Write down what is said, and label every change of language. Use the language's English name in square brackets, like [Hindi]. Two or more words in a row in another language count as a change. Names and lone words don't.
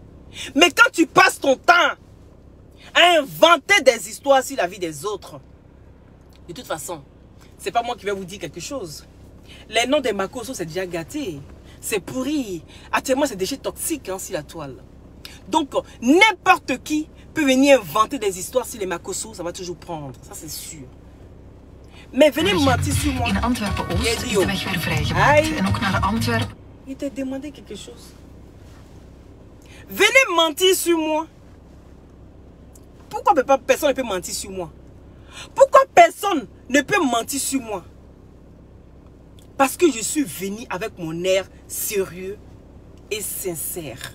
[French] Mais quand tu passes ton temps à inventer des histoires sur la vie des autres, de toute façon, c'est pas moi qui vais vous dire quelque chose. Les noms des Makosso, c'est déjà gâté. C'est pourri. Actuellement, c'est des déchets toxiques sur la toile. Donc, n'importe qui peut venir inventer des histoires sur les Makosso. Ça va toujours prendre. Ça, c'est sûr. Mais venez mentir sur moi. [Dutch] In Antwerpen-Oost is de weg weer vrijgemaakt. En ook naar Antwerpen. [French] Il t'a demandé quelque chose. Venez mentir sur moi. Pourquoi personne ne peut mentir sur moi? Pourquoi personne ne peut mentir sur moi? Parce que je suis venu avec mon air sérieux et sincère.